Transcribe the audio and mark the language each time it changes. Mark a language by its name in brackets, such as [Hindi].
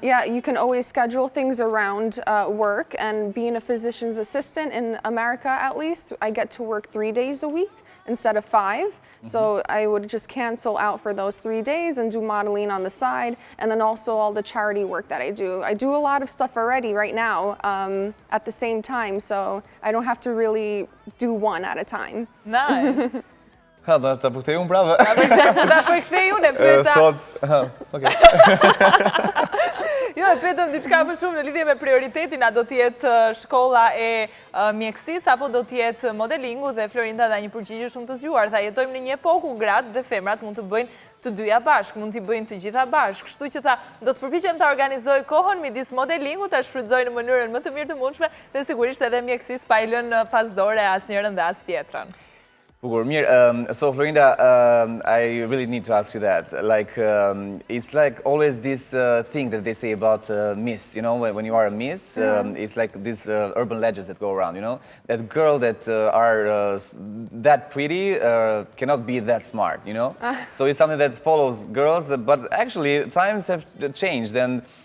[English] Yeah, you can always schedule things around work, and being a physician's assistant in America at least, I get to work 3 days a week instead of 5. So I would just cancel out for those 3 days and do modeling on the side, and then also all the charity work that I do. I do a lot of stuff already right now at the same time, so I don't have to really do one at a time. Nice. [Albanian] Ha, ta përkthej unë prave. Ta përkthej unë e pyeta. [English] Okay. [Albanian] Jo, e pyetëm diçka më shumë në lidhje me prioritetin, a do t'jetë shkolla e mjekësisë apo do t'jetë modelingu, dhe Florinda dha një përgjigje shumë të zgjuar. Tha, jetojmë në një epokë ku gratë dhe femrat mund të bëjnë të dyja bashkë, mund t'i bëjnë të gjitha bashkë. Kështu që tha, do të përpiqem ta organizoj kohën midis modelingut, ta shfrytëzoj në mënyrën më të mirë të mundshme, dhe sigurisht edhe mjekësisë pa i lënë pas dore asnjërin dhe as tjetrën. [English] So Florinda, I really need to ask you that. Like, it's like always this thing that they say about Miss, you know, when you are a Miss, it's like these urban legends that go around, you know, that girl that are that pretty cannot be that smart, you know. So it's something that follows girls, but actually times have changed, and